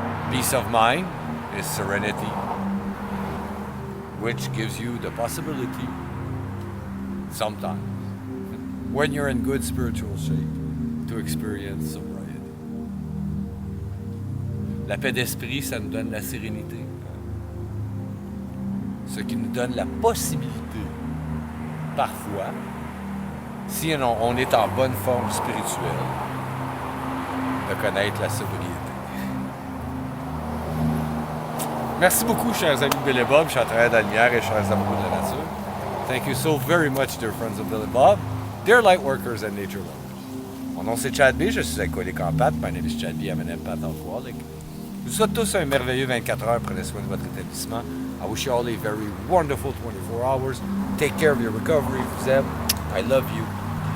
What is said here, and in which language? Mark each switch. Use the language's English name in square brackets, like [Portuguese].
[English] Peace of mind is serenity, which gives you the possibility, sometimes, when you're in good spiritual shape, to experience sobriety. [French] La paix d'esprit, ça nous donne la sérénité. Ce qui nous donne la possibilité, parfois, si on est en bonne forme spirituelle, de connaître la sobriété. Merci beaucoup, chers amis de Billy Bob, chers travailleurs de la lumière et chers amoureux de la nature. [English] Thank you so very much, dear friends of Billy Bob, dear light workers and nature lovers. [French] Mon nom c'est Chad B, je suis alcoolique en pâte. [English] My name is Chad B, I'm an empath alcoholic. [French] Je vous souhaite tous un merveilleux 24 heures. Prenez soin de votre établissement. [English] I wish you all a very wonderful 24 hours. Take care of your recovery. [French] Je vous aime. [English] I love you.